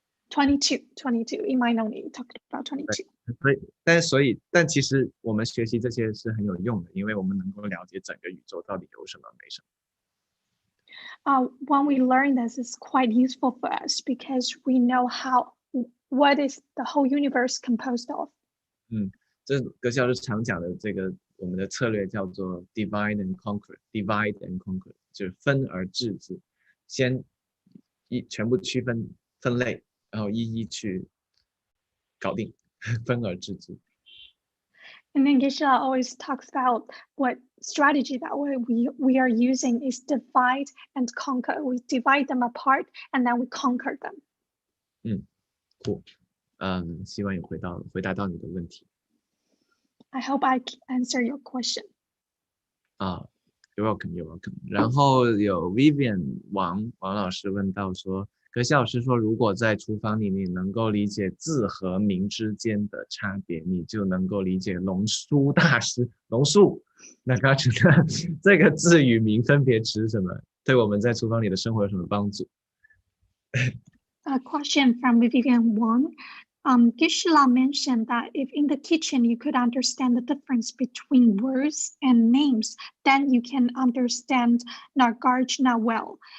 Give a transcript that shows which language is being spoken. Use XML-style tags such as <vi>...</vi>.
<en>22. In Mind Only talked about 22.</en> <zh>但其实我们学习这些是很有用的，因为我们能够了解整个宇宙到底有什么没什么。</zh> <en>When we learn this, it's quite useful for us because we know what is the whole universe composed of.</en> <zh>这葛西老师常讲的这个我们的策略叫做</zh> <en>divide and conquer，</en> <zh>就是分而治之，先全部区分分类，然后一一去搞定，分而治之。</zh> <en>And then Geshe-la always talks about what strategy that we are using is divide and conquer. We divide them apart and then we conquer them. Cool.</en> <zh>希望有回答到你的问题。</zh> <en>I hope I can answer your question. You're welcome. You're welcome.</en> <zh>然后有 Vivian 王老师问到说，葛西老师说，如果在厨房里面能够理解字和名之间的差别，你就能够理解龙树大师。龙树，那他觉得这个字与名分别指什么？对我们在厨房里的生活有什么帮助？</zh> <en>A question from Vivian Wang. Geshe-la mentioned that if in the kitchen you could understand the difference between words and names, then you can understand Nagarjuna well.</en>